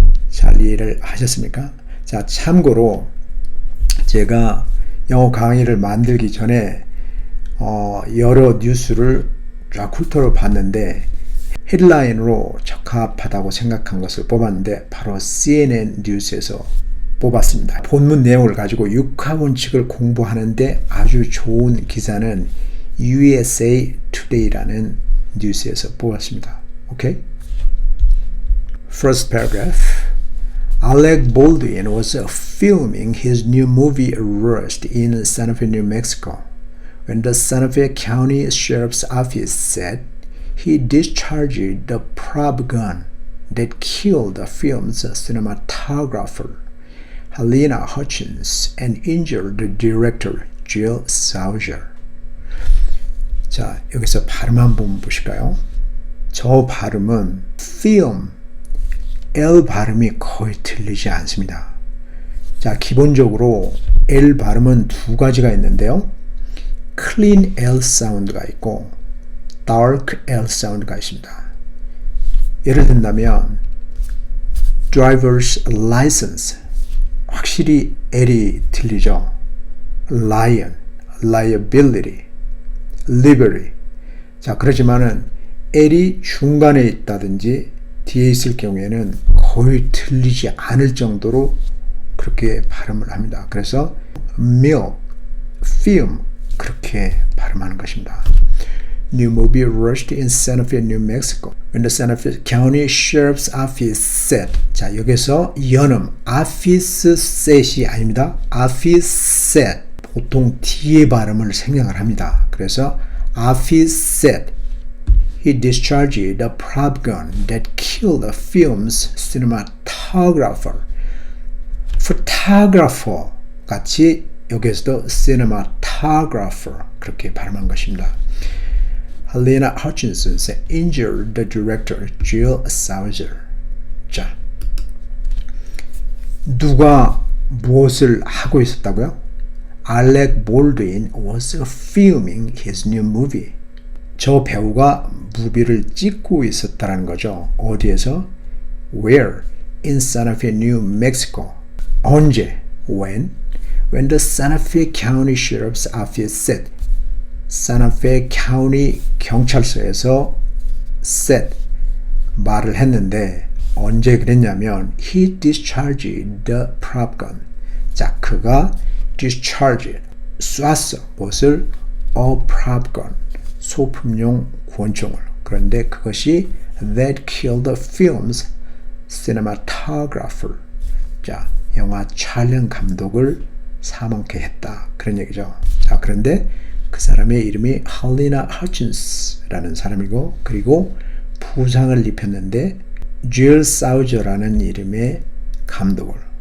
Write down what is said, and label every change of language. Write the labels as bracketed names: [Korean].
[Korean] 잘 이해를 하셨습니까? 자, 참고로 제가 영어 강의를 만들기 전에 여러 뉴스를 쫙 훑어를 봤는데 헤드라인으로 적합하다고 생각한 것을 뽑았는데 바로 CNN 뉴스에서 뽑았습니다. 본문 내용을 가지고 육하 원칙을 공부하는데 아주 좋은 기사는 USA Today라는 뉴스에서 뽑았습니다. [English] 오케이? First paragraph. Alec Baldwin was filming his new movie Rust in Santa Fe, New Mexico. When the Santa Fe County Sheriff's Office said he discharged the prop gun that killed the film's cinematographer, Helena Hutchins, and injured the director, Jill Sauger. [Korean] 자, 여기서 발음 한번 보실까요? 저 발음은 film, L 발음이 거의 틀리지 않습니다. 자, 기본적으로 L 발음은 두 가지가 있는데요. clean L 사운드가 있고 dark L 사운드가 있습니다. 예를 든다면 driver's license, 확실히 L이 틀리죠. [English] lion, liability, liberty. [Korean] 자, 그렇지만은 L이 중간에 있다든지 뒤에 있을 경우에는 거의 틀리지 않을 정도로 그렇게 발음을 합니다. 그래서 milk, film 그렇게 발음하는 것입니다. [English] new movie rushed in Santa Fe, New Mexico. When the Santa Fe County Sheriff's Office said, [Korean] 자 여기서 연음 office set이 아닙니다. office set 보통 T의 발음을 생략을 합니다. [English] 그래서 office said he discharged the prop gun that killed the film's cinematographer. [Korean] photographer 같이 여기서도 cinematographer 그렇게 발음한 것입니다. [English] Helena Hutchinson injured the director Jill Sauger. [Korean] 자, 누가 무엇을 하고 있었다고요? [English] Alec Baldwin was filming his new movie. [Korean] 저 배우가 무비를 찍고 있었다는 거죠. [English] 어디에서? Where? In Santa Fe, New Mexico. 언제? When? When the Santa Fe County Sheriff's Office said. Santa Fe County [Korean] 경찰서에서 said 말을 했는데 언제 그랬냐면 [English] he discharged the prop gun. [Korean] 자, 그가 discharged 쐈어. 무엇을? [English] A prop gun. [Korean] 소품용 권총을. 그런데 그것이 [English] that killed the film's cinematographer. [Korean] 자, 영화 촬영 감독을 사망케 했다. 그런 얘기죠. 자, 그런데 그 사람의 이름이 Helena Hutchinson라는 사람이고 그리고 부상을 입혔는데 Jill Sauger라는 이름의 감독을.